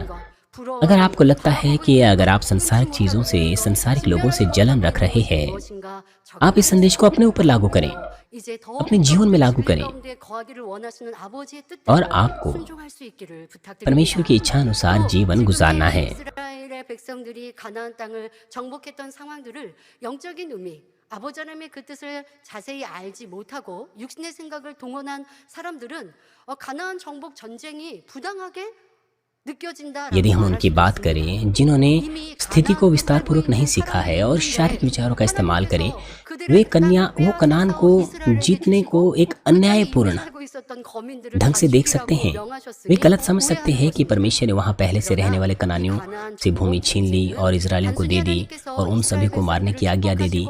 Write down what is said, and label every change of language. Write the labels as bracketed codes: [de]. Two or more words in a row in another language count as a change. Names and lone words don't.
[hi] अगर आपको लगता है कि अगर आप संसारिक चीजों से, संसारिक लोगों से जलन रख रहे हैं, आप इस संदेश को अपने ऊपर लागू करें, अपने जीवन में लागू करें, और आपको परमेश्वर की इच्छा अनुसार जीवन गुजारना है। [ko] 아버지 하나님의 그 뜻을 자세히 알지 못하고 육신의 생각을 동원한 사람들은 가나안 정복 전쟁이 부당하게 [hi] यदि हम उनकी बात करें जिन्होंने स्थिति को विस्तार पूर्वक नहीं सीखा है और शारीरिक विचारों का इस्तेमाल करें, वो कनान को जीतने को एक अन्यायपूर्ण ढंग से देख सकते हैं। वे गलत समझ सकते हैं कि परमेश्वर ने वहां पहले से रहने वाले कनानियों से भूमि छीन ली और इजरायलियों को दे दी और उन सभी को मारने की आज्ञा दे दी।